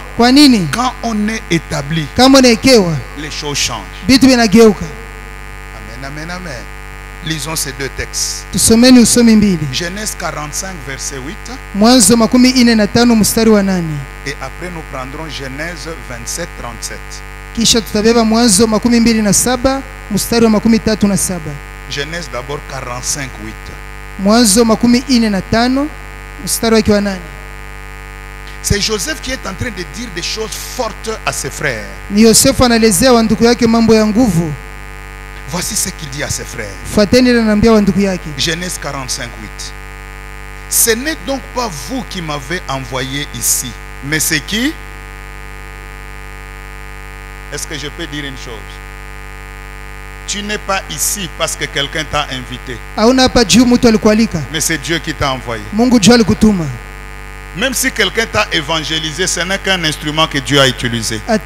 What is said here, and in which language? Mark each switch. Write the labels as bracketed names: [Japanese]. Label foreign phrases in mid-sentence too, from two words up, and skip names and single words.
[French] Quand on est établi, les choses changent. Amen, amen, amen. Lisons ces deux textes. Genèse 45 verset 8. Et après nous prendrons Genèse 27 37. [Swahili] Kisha tutabeba Mwanzo 27 mstari wa 37. [French] Genèse d'abord 45 8. [Swahili] Mwanzo 45 mstari wa 8. [French] C'est Joseph qui est en train de dire des choses fortes à ses frères. [Swahili] Ni Yosefu anaelezea wa ndugu yake mambo ya nguvu. [French] Voici ce qu'il dit à ses frères. [Swahili] Fuateni anamwambia wa ndugu yake. [French] Genèse 45 8. Ce n'est donc pas vous qui m'avez envoyé ici, mais c'est qui? Est-ce que je peux dire une chose? Tu n'es pas ici parce que quelqu'un t'a invité. Mais c'est Dieu qui t'a envoyé. Même si quelqu'un t'a évangélisé, ce n'est qu'un instrument que Dieu a utilisé.